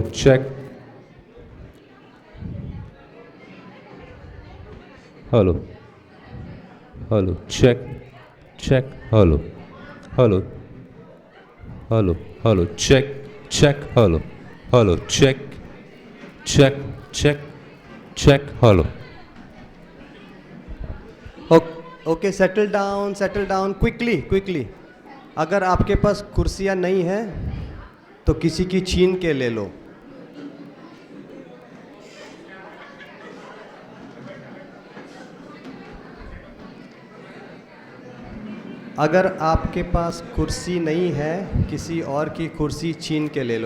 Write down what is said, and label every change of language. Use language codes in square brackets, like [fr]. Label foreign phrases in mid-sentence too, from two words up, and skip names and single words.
[en] Check, hello, hello. Check, check, hello, hello, hello, hello. Check, check, hello, hello. Check, check, check, check, hello. OK, settle down quickly quickly. [hi] अगर आपके पास कुर्सियां नहीं हैं तो किसी की छीन के ले लो. अगर आपके पास कुर्सी नहीं है किसी और की कुर्सी छीन के ले लो.